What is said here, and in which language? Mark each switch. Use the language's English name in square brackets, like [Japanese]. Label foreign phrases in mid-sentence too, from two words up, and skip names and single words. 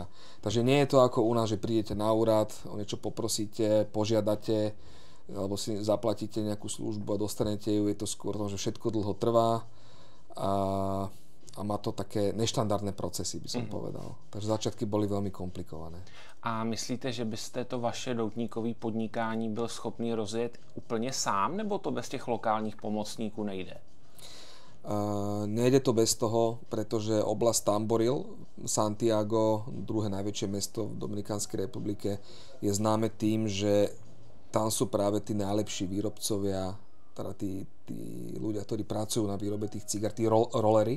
[Slovak] Takže nie je to ako u nás, že prídete na úrad, o niečo poprosíte, požiadate alebo si zaplatíte nejakú službu a dostanete ju, je to skôr to, že všetko dlho trvá a má to také neštandardné procesy, by som povedal. Takže začiatky boli veľmi komplikované. [Czech] A myslíte, že byste to vaše doutníkové podnikání byl schopný rozjet úplně sám, nebo to bez těch lokálních pomocníků nejde? [Slovak] Nejde to bez toho, pretože oblasť Tamboril, Santiago, druhé najväčšie mesto v Dominikánskej republike, je známe tým, že tam sú práve tí najlepší výrobcovia, teda tí ľudia, ktorí pracujú na výrobe tých cigár, tí rollery.